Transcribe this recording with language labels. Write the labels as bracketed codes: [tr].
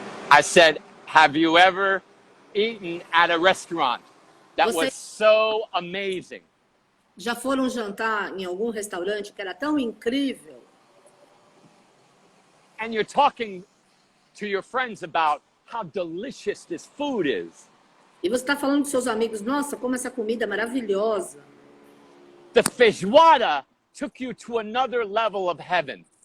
[en] I said, have you ever eaten at a restaurant that was so amazing? [pt] Já foram jantar em algum restaurante que era tão incrível? [en] And you're talking to your friends about how delicious this food is. [pt] E você está falando com seus amigos, nossa, como essa comida é maravilhosa. [en] The feijoada took you to another level of heaven.